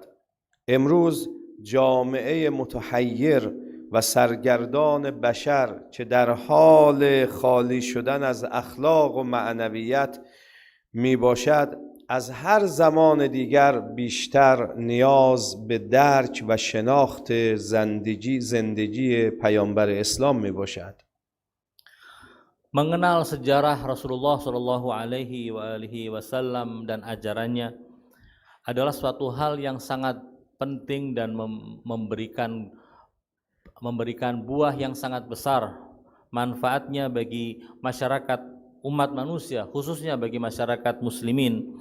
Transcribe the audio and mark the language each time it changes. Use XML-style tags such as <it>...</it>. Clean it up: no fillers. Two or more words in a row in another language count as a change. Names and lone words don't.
<fa>امروز جامعه متحیر و سرگردان بشر که در حال خالی شدن از اخلاق و معنویت می باشد، از هر زمان دیگر بیشتر نیاز به درک و شناخت زندگی پیامبر اسلام می باشد.</fa> <id>Mengenal sejarah Rasulullah</id> <ar>صلى الله عليه وسلم</ar> <id>dan ajarannya adalah suatu hal yang sangat penting dan memberikan buah yang sangat besar manfaatnya bagi masyarakat umat manusia, khususnya bagi masyarakat muslimin.</id>